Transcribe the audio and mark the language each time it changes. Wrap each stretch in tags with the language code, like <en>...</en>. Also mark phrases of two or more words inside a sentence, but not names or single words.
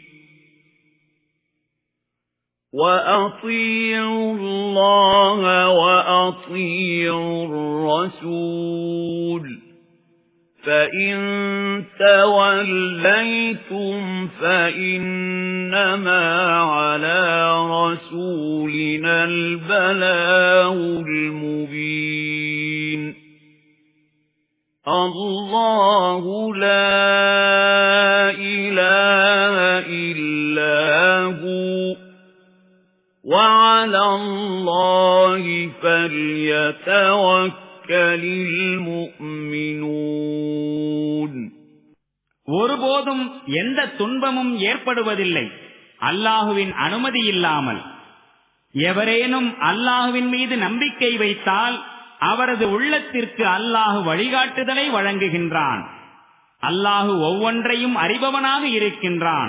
<ar>وأطيعوا الله وأطيعوا الرسول فَإِن تَوَلَّيْتُمْ فَإِنَّمَا عَلَى رَسُولِنَا الْبَلَاغُ الْمُبِينُ اللَّهُ لَا إِلَٰهَ إِلَّا هُوَ وَعَلَى اللَّهِ فَلْيَتَوَكَّلِ الْمُؤْمِنُونَ</ar> <ta>ஒருபோதும் எந்த துன்பமும் ஏற்படுவதில்லை அல்லாஹுவின் அனுமதி இல்லாமல். எவரேனும் அல்லாஹுவின் மீது நம்பிக்கை வைத்தால் அவரது உள்ளத்திற்கு அல்லாஹு வழிகாட்டுதலை வழங்குகின்றான். அல்லாஹு ஒவ்வொன்றையும் அறிபவனாக இருக்கின்றான்.</ta>